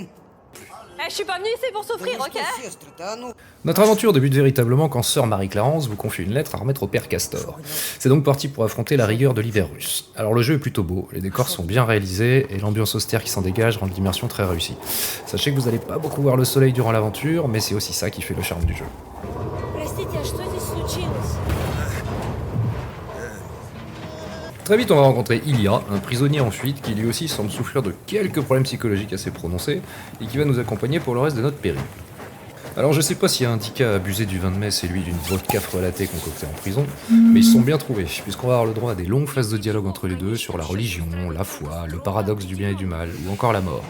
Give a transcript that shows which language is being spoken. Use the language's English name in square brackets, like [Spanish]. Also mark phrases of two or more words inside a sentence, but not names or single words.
[French] Je suis pas venue ici pour souffrir, [Russian] Ну [French] ok? [Russian] что, сестры-то, а ну... [French] Notre aventure débute véritablement quand sœur Marie-Clarence vous confie une lettre à remettre au père Castor. C'est donc parti pour affronter la rigueur de l'hiver russe. Alors le jeu est plutôt beau, les décors sont bien réalisés et l'ambiance austère qui s'en dégage rend l'immersion très réussie. Sachez que vous allez pas beaucoup voir le soleil durant l'aventure, mais c'est aussi ça qui fait le charme du jeu. [Russian] Простите, а что здесь случилось? [French] Très vite, on va rencontrer Ilya, un prisonnier en fuite qui lui aussi semble souffrir de quelques problèmes psychologiques assez prononcés et qui va nous accompagner pour le reste de notre périple. Alors je sais pas si Indica a abusé du vin de messe et lui d'une vodka frelatée concoctée en prison, mais ils se sont bien trouvés, puisqu'on va avoir le droit à des longues phases de dialogue entre les deux sur la religion, la foi, le paradoxe du bien et du mal, ou encore la mort.